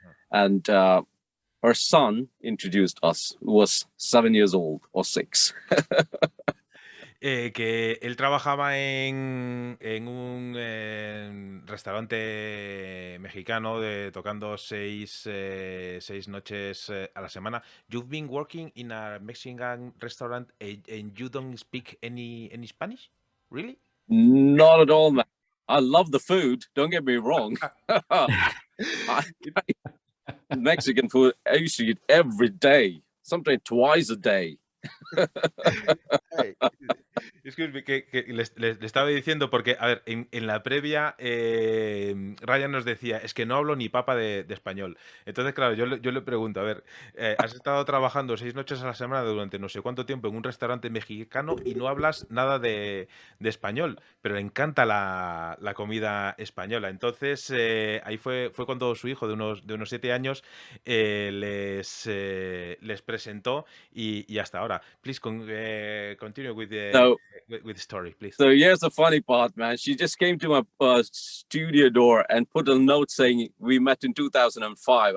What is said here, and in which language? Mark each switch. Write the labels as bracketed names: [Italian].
[English] And her son introduced us, who was 7 years old or 6. [Spanish] Que él trabajaba en un restaurante mexicano, tocando 6 noches a la semana. [English] You've been working in a Mexican restaurant and you don't speak any Spanish? Really? Not at all, man. I love the food. Don't get me wrong. Mexican food, I used to eat every day, sometimes twice a day. [Spanish] Es que le estaba diciendo, porque, a ver, en la previa, Ryan nos decía, es que no hablo ni papa de español. Entonces, claro, yo le pregunto, a ver, has estado trabajando 6 noches a la semana durante no sé cuánto tiempo en un restaurante mexicano y no hablas nada de español, pero le encanta la comida española. Entonces, ahí fue cuando su hijo de unos 7 años les presentó, y hasta ahora. [English] Please continue with the... So with story, please. So here's the funny part, man. She just came to my studio door and put a note saying we met in 2005.